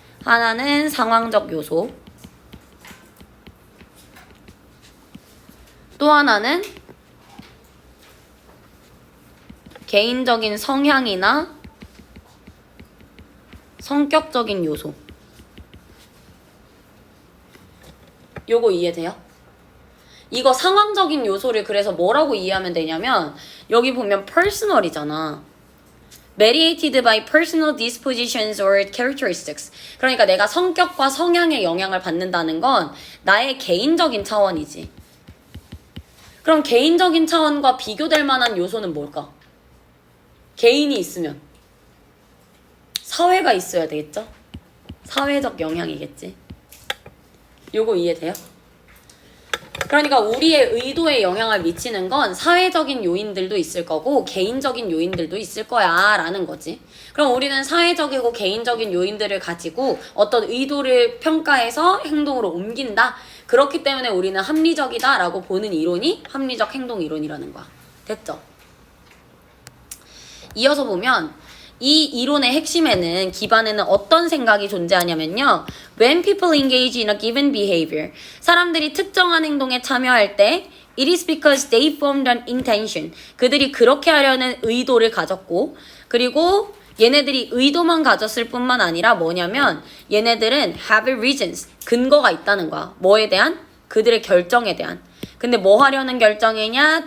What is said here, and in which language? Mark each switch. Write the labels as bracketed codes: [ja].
[ko] 하나는 상황적 요소, 또 하나는 개인적인 성향이나 성격적인 요소. 요거 이해돼요? 이거 상황적인 요소를 그래서 뭐라고 이해하면 되냐면 여기 보면 personal이잖아. [en] mediated by personal dispositions or characteristics. [ko] 그러니까 내가 성격과 성향에 영향을 받는다는 건 나의 개인적인 차원이지. 그럼 개인적인 차원과 비교될 만한 요소는 뭘까? 개인이 있으면 사회가 있어야 되겠죠? 사회적 영향이겠지. 요거 이해돼요? 그러니까 우리의 의도에 영향을 미치는 건 사회적인 요인들도 있을 거고 개인적인 요인들도 있을 거야 라는 거지. 그럼 우리는 사회적이고 개인적인 요인들을 가지고 어떤 의도를 평가해서 행동으로 옮긴다. 그렇기 때문에 우리는 합리적이다 라고 보는 이론이 합리적 행동 이론이라는 거야. 됐죠? 이어서 보면 이 이론의 핵심에는 기반에는 어떤 생각이 존재하냐면요. [en] When people engage in a given behavior, [ko] 사람들이 특정한 행동에 참여할 때 [en] it is because they formed an intention. [ko] 그들이 그렇게 하려는 의도를 가졌고 그리고 얘네들이 의도만 가졌을 뿐만 아니라 뭐냐면 얘네들은 [en] have reasons, [ko] 근거가 있다는 거야. 뭐에 대한? 그들의 결정에 대한. 근데 뭐 하려는 결정이냐?